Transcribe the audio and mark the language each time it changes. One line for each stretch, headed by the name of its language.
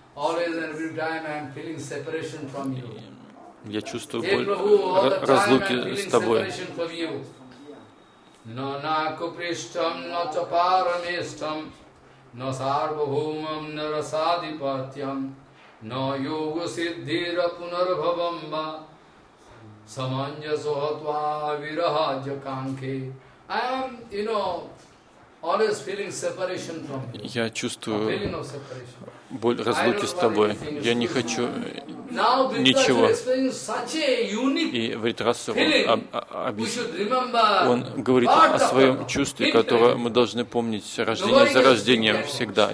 English: Always and every time I am feeling separation from you.
Russian: Я чувствую боль разлуки с тобой.
Sanskrit: Но на куприштам, но топараместам, но сарбхумам, но расадипатьям, но йогу сиддхира пунарбхавамба, саманья сухатва вирахаджа канхе.
English: I am, you know, always feeling separation from you.
Russian: Я чувствую боль разлуки с тобой. Я не хочу ничего. И Вритрасу он говорит о своем чувстве, которое мы должны помнить рождение за рождением всегда.